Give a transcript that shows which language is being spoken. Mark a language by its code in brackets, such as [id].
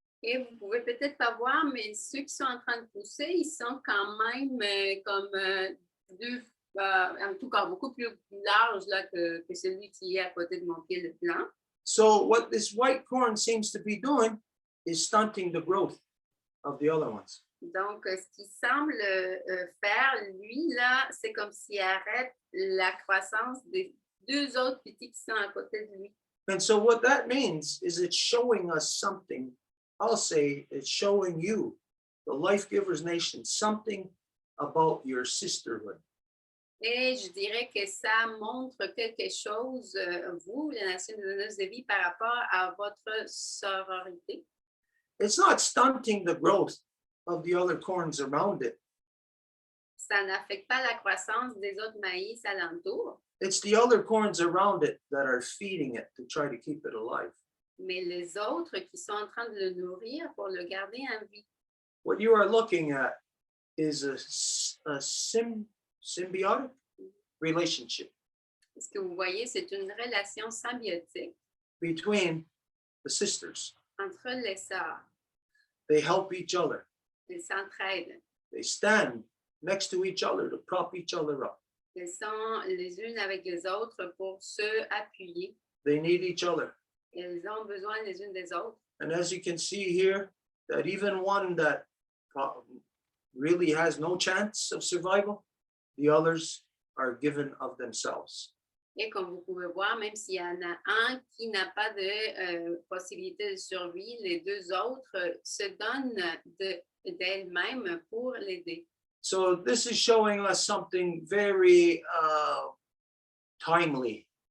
[fr] Et vous pouvez peut-être pas voir, mais ceux qui sont en train de pousser, ils sont quand même comme en tout cas beaucoup plus larges là, que celui qui est à côté de mon pied de blanc. [en] So what this white corn seems to be doing is stunting the growth of the other ones. [fr] Donc, ce qu'il semble faire, lui, là, c'est comme s'il arrête la croissance des 2 autres petits qui sont à côté de lui. [en] And so what that means is it's showing us something. I'll say it's showing you, the Life Givers Nation, something about your sisterhood. [fr] Et je dirais que ça montre quelque chose, vous, la Nation de donneuses de vie, par rapport à votre sororité. [en] It's not stunting the growth of the other corns around it. [fr] Ça n'affecte pas la croissance des autres maïs alentours, [en] It's the other corns around it that are feeding it to try to keep it alive. [fr] mais les autres qui sont en train de le nourrir pour le garder en vie. [en] What you are looking at is a symbiotic relationship [fr] Ce que vous voyez, c'est une relation symbiotique [en] between the sisters. [fr] entre les sœurs. [en] They help each other. [fr] Elles s'entraident. [en] They stand next to each other to prop each other up. [fr] Elles sont les unes avec les autres pour se appuyer. [en] They need each other. [fr] Elles ont besoin les unes des autres. [en] And as you can see here, that even one that really has no chance of survival, the others are given of themselves. [fr] Et comme vous pouvez voir, même s'il y en a un qui n'a pas de possibilité de survie, les 2 autres se donnent d'elles-mêmes pour l'aider. [en] So this is showing us something very timely